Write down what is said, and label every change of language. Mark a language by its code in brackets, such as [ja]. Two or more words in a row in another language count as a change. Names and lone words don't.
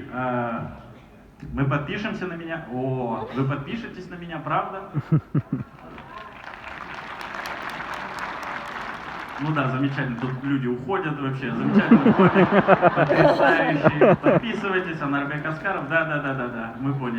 [ru] Мы подпишемся на меня. О, вы подпишетесь на меня, правда? Ну да, замечательно. Тут люди уходят вообще. Замечательно. Потрясающий. Подписывайтесь. Анарбек Аскаров. Да. Мы поняли.